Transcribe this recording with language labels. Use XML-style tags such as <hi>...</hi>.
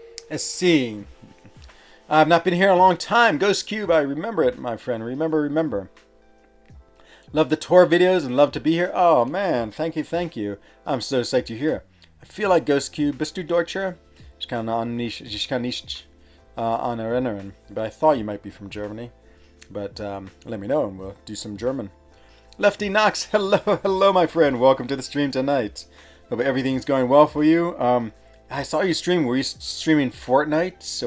<en>Let's see. I've not been here in a long time. Ghost Cube, I remember it, my friend. Remember. Love the tour videos and love to be here. Oh, man. Thank you. I'm so psyched you're here. I feel like Ghost Cube.</en> <de>Bist du Deutscher? Ich kann nicht erinnern.</de> <en>But I thought you might be from Germany. But let me know and we'll do some German. Lefty Knox, hello, my friend. Welcome to the stream tonight. Hope everything's going well for you. I saw you stream. Were you streaming Fortnite?</en>